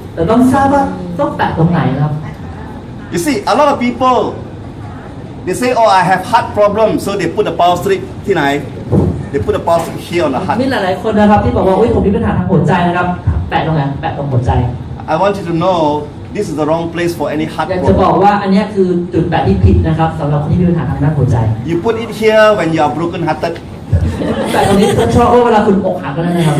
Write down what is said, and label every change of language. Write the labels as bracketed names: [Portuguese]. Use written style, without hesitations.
[Thai] แต่ต้องทราบว่าต้องแตะตรงไหนครับ [English] You see, a lot of people, they say, oh, I have heart problem, so they put the power strip [Thai] ที่ไหน [English] They put the power strip here on the heart. [Thai] มีหลายๆคนนะครับที่บอกว่าผมมีปัญหาทางหัวใจนะครับแปะตรงไหนแปะตรงหัวใจ [English] I want you to know this is the wrong place for any heart [Thai] อยากจะบอก [English] problem. [Thai] ว่าอันนี้คือจุดแปะที่ผิดนะครับสำหรับคนที่มีปัญหาทางด้านหัวใจ [English] You put it here when you are broken hearted. [Thai] แปะตรงนี้ชอบว่าเวลาคุณอกหักก็ได้นะครับ